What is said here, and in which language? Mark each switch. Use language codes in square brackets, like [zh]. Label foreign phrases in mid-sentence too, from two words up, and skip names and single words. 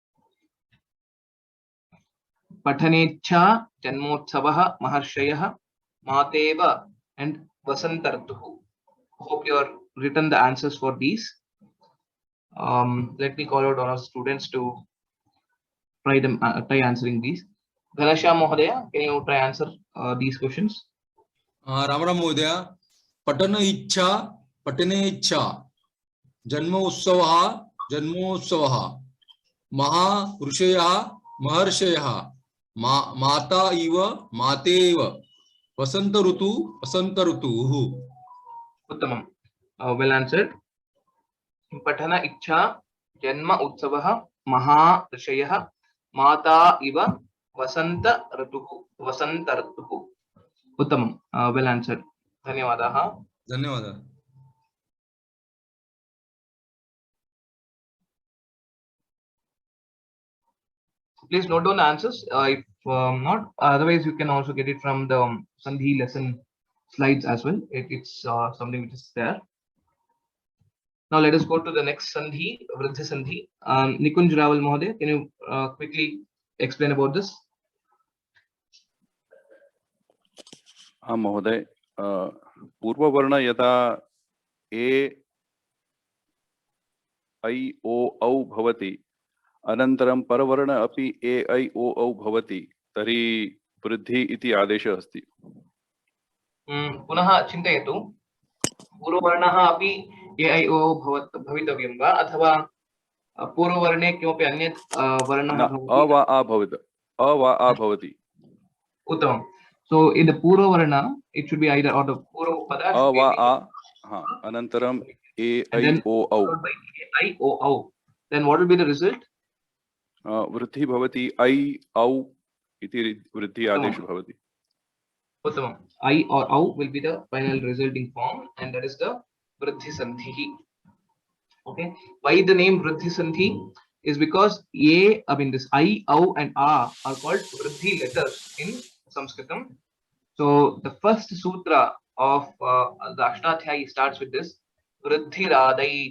[sa] पठनेच्छा, जन्मोत्सवः, महर्षयः, मातेव, and Vasantartuhu. [en] Hope you are written the answers for these. Let me call out all our students to try answering these. Ghanashyam Mohdaya, can you try answer these questions? [hi] राम राम महोदय. [sa] पठन इच्छा, पठने इच्छा। जन्मो उत्सवः, जन्मो उत्सवः. महा ऋषयः, महर्षयः. माता इव, माते एव. वसन्त ऋतु, वसन्त ऋतु. Uttamam. [en] Well answered. [sa] पठन इच्छा, जन्म उत्सवः, महा ऋषयः, माता इव, वसन्त ऋतुः, वसन्त ऋतुः. Uttamam. [en] Well answered. Dhanyavadaha. [sa] धन्यवाद. [en] Please note down the answers. If not, otherwise you can also get it from the Sandhi lesson slides as well. It's something which is there. Now let us go to the next Sandhi, [sa] वृद्धि सन्धि. [en] Nikunj Rawal Mohdaya, can you quickly explain about this? [sa] महोदय, पूर्ववर्ण यदा ए ऐ ओ औ भवति, अनन्तरं परवर्ण अपि ए ऐ ओ औ भवति, तर्हि वृद्धि इति आदेशः अस्ति. पुनः चिन्तयतु, पूर्ववर्णः अपि ए ऐ ओ भवितव्यं वा अथवा पूर्ववर्णे किमपि अन्यत् वर्णः भवति? अ वा आ भवति, अ वा आ भवति. उत्तमं. [en] So in the Purva it should be either, or the [sa] पूर्व पद अ [en] should be [sa] वा आ, अनन्तरं ए ऐ ओ औ. [en] followed by I O O. Then what will be the result? [sa] वृद्धि भवति, ऐ औ इति वृद्धि आदेशः भवति. Uttamam. [en] I or Au will be the final resulting form, and that is the [sa] वृद्धि सन्धि. [en] Okay. Why the name [sa] वृद्धि सन्धि? [en] Is because this I, Au, and A are called Vriddhi letters in Sanskritam. So the first sutra of the Ashtadhyayi starts with this [sa] वृद्धि रादैच्.